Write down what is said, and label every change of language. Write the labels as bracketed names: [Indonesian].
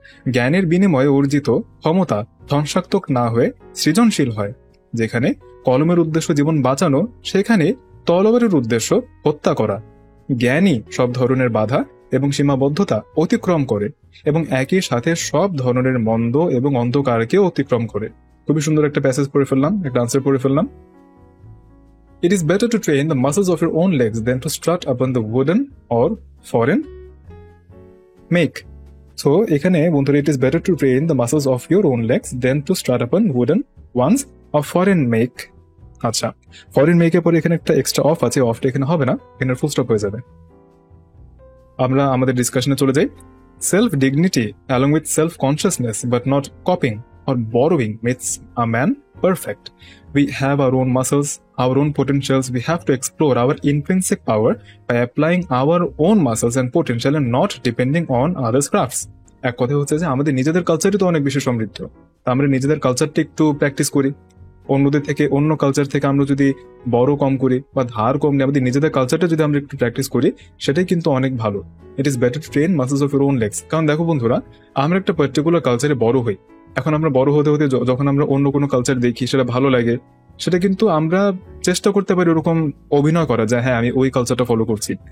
[Bangla] জ্ঞানের বিনিময়ে অর্জিত ক্ষমতা ধ্বংসাত্মক না হয়ে সৃজনশীল হয়। যেখানে কলমের উদ্দেশ্য জীবন বাঁচানো, সেখানে তলোয়ারের উদ্দেশ্য হত্যা করা। জ্ঞানী সব ধরনের বাধা এবং সীমাবদ্ধতা অতিক্রম করে এবং একই সাথে সব ধরনের মন্দ এবং অন্ধকারকে অতিক্রম করে। খুবই সুন্দর একটা প্যাসেজ পড়ে ফেললাম, একটা আনসার পড়ে ফেললাম। [English] It is better to train the muscles of your own legs than to strut upon the wooden or foreign make. So [Bangla] এখানে বন্ধুরা, [English] it is better to train the muscles of your own legs than to strut upon wooden ones or foreign make. [Bangla] আচ্ছা, foreign মেকের পরে এখানে একটা extra of আছে, অফটা এখানে হবে না, এখানে ফুল স্টপ হয়ে যাবে। আমরা আমাদের ডিসকাশনে চলে যাই। [English] Self dignity along with self consciousness but not copying or borrowing makes a man perfect. We have our own muscles, our own potentials. We have to explore our intrinsic power by applying our own muscles and potential and not depending on others' crafts. [Bangla] এক কথা হচ্ছে যে আমাদের নিজেদের কালচারই তো অনেক বেশি সমৃদ্ধ, তা আমরা নিজেদের কালচারটা একটু প্র্যাকটিস করি। অন্যদের থেকে, অন্য কালচার থেকে আমরা যদি বড় কম করি বা ধার কম নিই, আমাদের নিজেদের কালচারটা যদি আমরা একটু প্র্যাকটিস করি, সেটাই কিন্তু অনেক ভালো। [English] It is better to train muscles of your own legs. [Bangla] কারণ দেখো বন্ধুরা, আমরা একটা পার্টিকুলার কালচারে বড় হই, এখন আমরা বড় হতে হতে যখন আমরা অন্য কোনো কালচার দেখি, সেটা ভালো লাগে, সেটা কিন্তু আমরা চেষ্টা করতে পারি ওরকম অভিনয় করা যায়, হ্যাঁ আমি ওই কালচারটা ফলো করছি।